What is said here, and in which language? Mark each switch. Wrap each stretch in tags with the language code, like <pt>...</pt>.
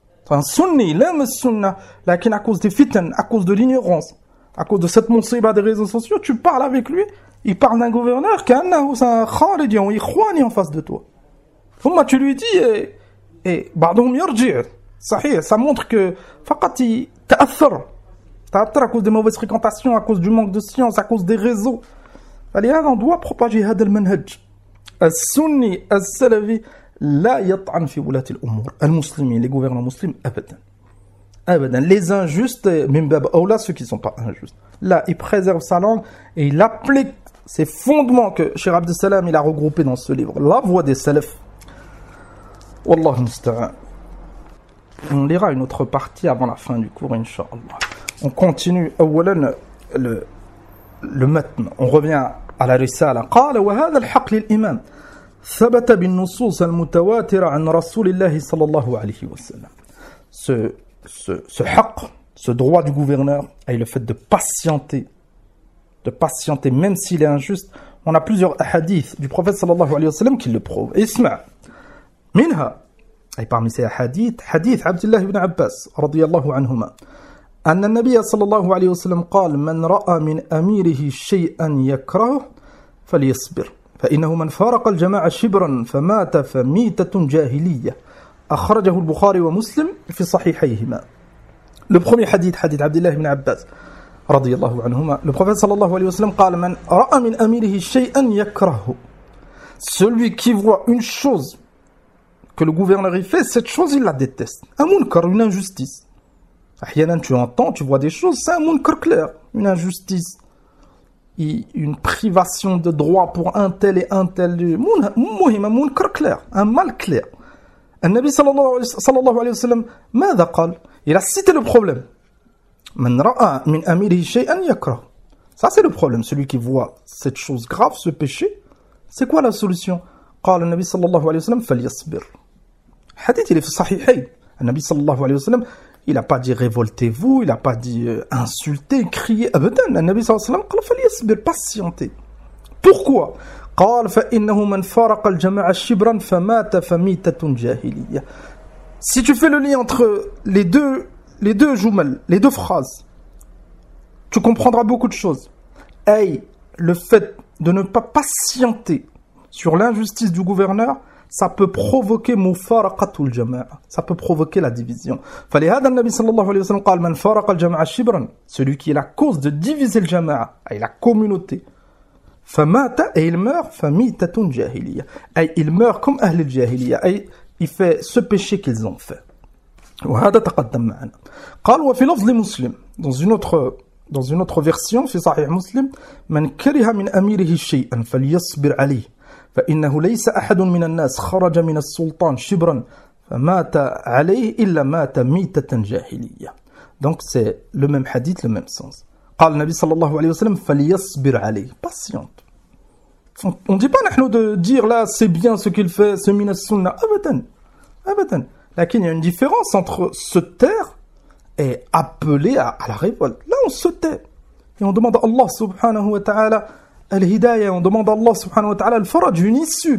<fr>Un sunni, il aime le Sunna, mais à cause des fitnes, à cause de l'ignorance, à cause de cette monsiba des réseaux sociaux, tu parles avec lui, il parle d'un gouverneur qui est un Khalid, un ikhwan en face de toi. Fouma, tu lui dis. Et</fr> <ar>بعضهم يرجع صحيح,</ar> <fr>ça montre que</fr> <ar>فقط تأثر</ar> <fr>à cause des mauvaises fréquentations, à cause du manque de science, à cause des réseaux. Alors on doit propager</fr> <ar>هذا المنهج. السني السلفي لا يطعن في ولاة الأمور. المسلمين,</ar> <fr>les gouvernants musulmans,</fr> <ar>أبدا.</ar> <fr>Les injustes,</fr> <ar>من باب أولى,</ar> <fr>ceux qui ne sont pas injustes. Là, il préserve sa langue et il applique ces fondements que Cheikh Abd Salam il a regroupé dans ce livre. La voix des salafs.</fr> <ar>والله المستعان.</ar> <fr>On lira une autre partie avant la fin du cours, inshallah. On continue اولا le متن. On revient à la risale.</fr> <ar>قال وهذا الحق للامام ثبت بالنصوص المتواتره عن رسول الله صلى الله عليه وسلم.</ar> <fr>Ce حق, ce droit du gouverneur, et le fait de patienter même s'il est injuste, on a plusieurs hadiths du prophète صلى الله عليه وسلم qui le prouvent.</fr> <ar>اسمع منها, أي</ar> <fr>parmi ces hadith</fr> <ar>عبد الله بن عباس رضي الله عنهما, أن النبي صلى الله عليه وسلم قال من رأى من أميره شيئا يكرهه فليصبر فإنه من فارق الجماعة شبرا فمات فميتة جاهلية. أخرجه البخاري ومسلم في صحيحيهما.</ar> <fr>Le premier hadith</fr> <ar>عبد الله بن عباس رضي الله عنهما, le prophète صلى الله عليه وسلم قال من رأى من أميره شيئا يكرهه.</ar> <fr>Celui qui voit une chose que le gouverneur y fait, cette chose, il la déteste. Un munkar, une injustice. Ahyanan, tu entends, tu vois des choses, c'est un munkar clair, une injustice. une privation de droit pour un tel et un tel un mal clair. Le Nabi sallallahu alayhi wa sallam,</fr> <ar>ماذا قال?</ar> <fr>Il a cité le problème.</fr> <ar>من رأى من أميره شيئا يكره.</ar> <fr>Ça c'est le problème, celui qui voit cette chose grave, ce péché, c'est quoi la solution?</fr> <ar>قال النبي صلى الله عليه وسلم فليصبر.</ar> <fr>Hadith il est sahihay. Le Nabi sallallahu alayhi wa sallam, il n'a pas dit révoltez-vous, il n'a pas dit insultez, criez. Abadan, le Nabi sallallahu alayhi wa sallam, فليصبر, patientez. Pourquoi?</fr> <ar>قال فإنه من فارق الجماعة شبرا فمات فميتة جاهلية.</ar> <fr>Si tu fais le lien entre les deux jumel, les deux phrases, tu comprendras beaucoup de choses. Hey, le fait de ne pas patienter sur l'injustice du gouverneur, ça peut provoquer mufaraqatul jama'a. Ça peut provoquer la division.</fr> <ar>فلهذا النبي صلى الله عليه وسلم قال من فارق الجماعة شبرا,</ar> <fr>celui qui est la cause de diviser le jama'a, hey, la communauté.</fr> <ar>فمات,</ar> <fr>et il meurt, famitatun jahiliya. Hey, il meurt comme ahl al jahiliya. Hey, il fait ce péché qu'ils ont fait.</fr> <ar>وهذا تقدم معنا. قال وفي لفظ لمسلم,</ar> <fr>dans une autre version</fr> <ar>في صحيح مسلم, من كره من أميره شيئا فليصبر عليه فإنه ليس أحد من الناس خرج من السلطان شبرا فمات عليه إلا مات ميتة جاهلية.</ar> <fr>Donc c'est le même hadith, le même sens.</fr> <ar>قال النبي صلى الله عليه وسلم فليصبر عليه.</ar> <fr>Patiente. On dit pas nous de dire là c'est bien ce qu'il fait, c'est</fr> <ar>من السنة. أبدا.</ar> <fr>Lakin, il y a une différence entre se taire et appeler à la révolte. Là, on se tait. Et on demande à Allah subhanahu wa ta'ala al-hidayah. On demande à Allah subhanahu wa ta'ala al-faraj, une issue.</fr>